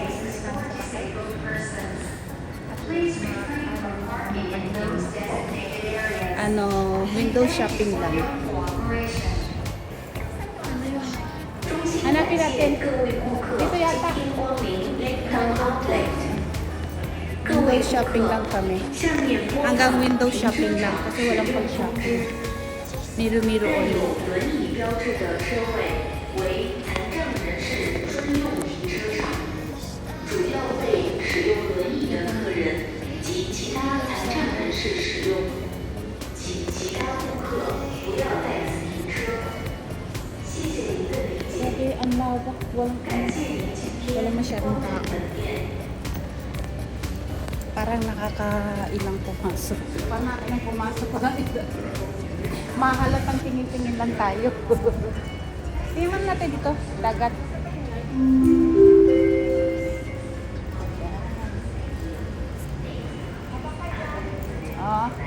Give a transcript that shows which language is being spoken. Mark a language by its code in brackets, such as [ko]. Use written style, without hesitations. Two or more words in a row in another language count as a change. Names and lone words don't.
[tl] Ano, [en] window shopping [tl] lang. Hanapin natin. Dito yata. [en] Window shopping [tl] lang kami. Hanggang [en] window shopping [tl] lang kasi walang pang shopping. Miro-miro only. [zh] 轮椅标志的车位为残障人士专用停车场，主要为使用轮椅的客人及其他残障人士使用，请其他顾客不要在此停车。谢谢您的理解， [tl] Sabi, ang lawak. Walang, [zh] 感谢您今天 [tl] walang masyadong [zh] 光 [tl] tao. [zh] 临本店。 [tl] Parang nakakailang pumasok. Parang nakakailang pumasok pa Mahalatang tingin-tingin lang tayo. Tingnan natin dito, dagat. Oh.